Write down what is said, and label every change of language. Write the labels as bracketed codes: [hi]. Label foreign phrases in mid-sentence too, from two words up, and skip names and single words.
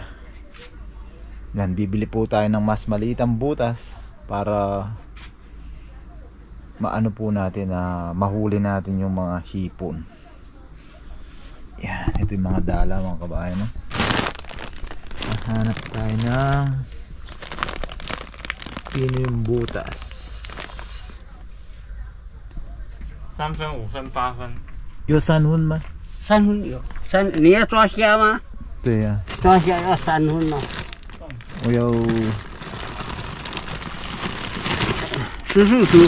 [tl] Yan, bibili po tayo ng mas maliitang butas para maano po natin na mahuli natin yung mga hipon. Yan, ito yung mga dala mga kabayan, no? Hanap tayo ng pino yung butas. [zh] 3分、5分、8分。有三分吗？三分有三，你要抓虾吗？对呀、抓虾要3分哦。我要 16，